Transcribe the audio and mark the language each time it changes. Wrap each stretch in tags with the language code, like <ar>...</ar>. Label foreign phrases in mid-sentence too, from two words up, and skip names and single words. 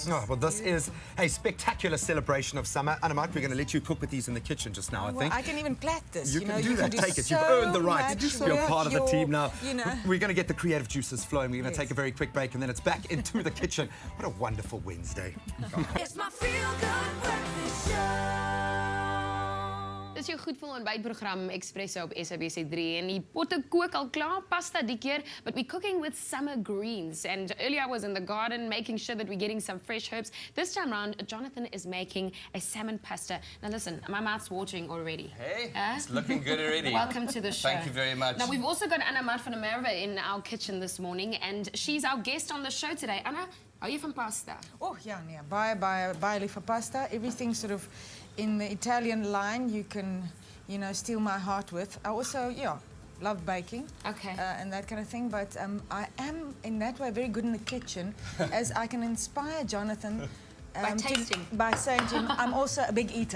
<en>Oh, well, this is a spectacular celebration of summer. Anna, we're going to let you cook with these in the kitchen just now, I think. I can even plait this. You can do that. Take it. You've earned the right. You're part of the team now. We're going to get the creative juices flowing. We're going to take a very quick break, and then it's back into the kitchen. What a wonderful Wednesday. It's my feel-good breakfast show.</en> <af>Dis jou goedvoel ontbytprogram Expresso op SABC3 en die potte kook al klaar, pasta die keer,</af> <en>but we're cooking with summer greens. And earlier I was in the garden making sure that we're getting some fresh herbs. This time around, Jonathan is making a salmon pasta. Now listen, my mouth's watering already. Hey, it's looking good already. Welcome to the show. Thank you very much. Now we've also got Anna van der Merwe in our kitchen this morning, and she's our guest on the show today. Anna,</en> <af>hou jy van pasta?</af> <en>Oh, yeah,</en> <af>baie lief vir pasta.</af> <en>Everything sort of in the Italian line you can, steal my heart with. I also, love baking. Okay. And that kind of thing, but I am, in that way, very good in the kitchen, as I can inspire Jonathan by tasting. By saying to him, I'm also a big eater.</en>